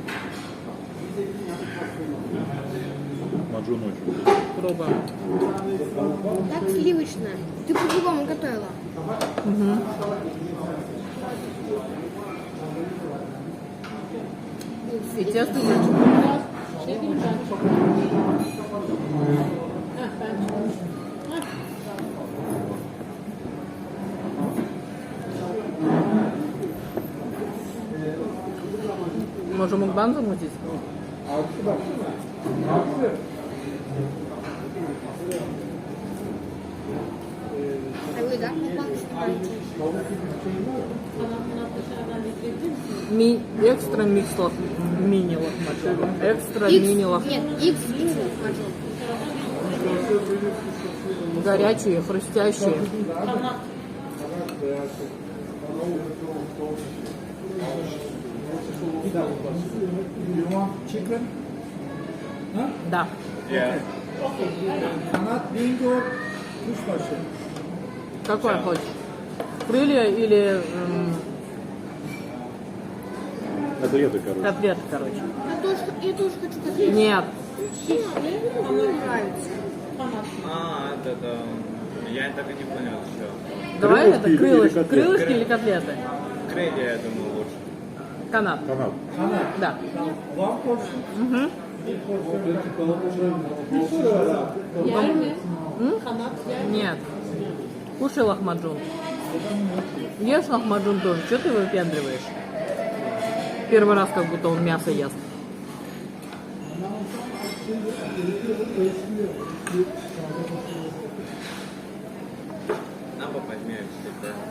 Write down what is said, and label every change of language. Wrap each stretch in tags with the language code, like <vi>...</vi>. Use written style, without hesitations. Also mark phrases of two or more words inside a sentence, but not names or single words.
<ru>Маджун очень. Круто. Так сливочно. Ты по-другому готовила. И тесто здесь</ru> <tr>Şey diyeyim ben çok.</tr> <ru>Можем мукбан замутить? А вы, да? Мукбанг снимаете? Экстра микс мини лахмаджун. Экстра Икс? мини лахмаджун. Нет, X лахмаджун. Горячие, хрустящие.</ru> <en>You want chicken?</en> <ru>Да.</ru> <tr>Kanat, bingo, kuşbaşı.</tr> <ru>Какой хочешь? Крылья или Котлеты, короче. котлеты, короче? Я тоже хочу котлету. Нет. Мне не нравится. А, это да. Я так и не понял еще. Давай это или крылышки. котлеты? Крылышки или котлеты? Крылья, я думаю, лучше. Канат. Канат. Да.</ru> <en>One portion.</en> <tr>Bir porsiyon çikolata. Yerli. Kanat yerli.</tr> <ru>Нет. Кушай лахмаджун. Ешь лахмаджун тоже. Что ты выпендриваешь? Первый раз как будто он мясо ест. Нам попадет, типа.</ru>